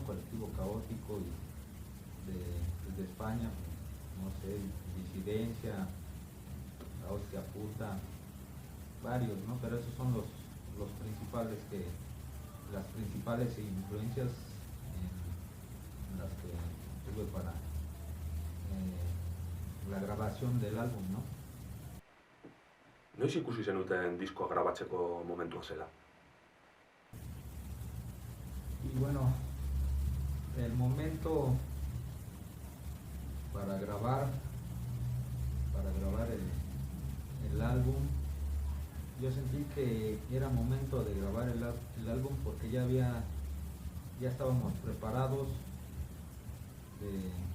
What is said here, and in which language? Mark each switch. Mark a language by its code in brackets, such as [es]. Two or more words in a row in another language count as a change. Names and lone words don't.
[es] Colectivo Caótico y de España, no sé, Disidencia, La Hostia Puta, varios, ¿no? Pero esos son los principales las principales influencias en las que tuve para la grabación del álbum, ¿no? [eu] Noiz ikusi zenuten diskoa grabatzeko momentua zela? [es] Y bueno, el momento para grabar el álbum, yo sentí que era momento de grabar el álbum porque ya estábamos preparados de